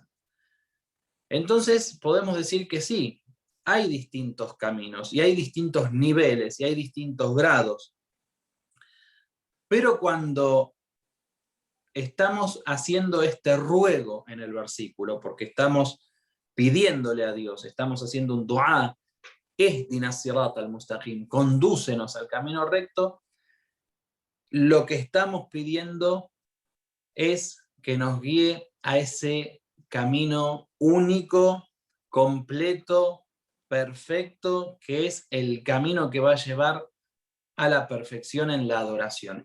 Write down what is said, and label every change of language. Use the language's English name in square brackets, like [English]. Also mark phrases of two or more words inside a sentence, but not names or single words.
[Spanish] Entonces podemos decir que sí, hay distintos caminos y hay distintos niveles y hay distintos grados. Pero cuando estamos haciendo este ruego en el versículo, porque estamos pidiéndole a Dios, estamos haciendo un dua, [Arabic] اهدنا صراط المستقيم, [Spanish] condúcenos al camino recto, lo que estamos pidiendo es que nos guíe a ese camino único, completo, perfecto, que es el camino que va a llevar a la perfección en la adoración.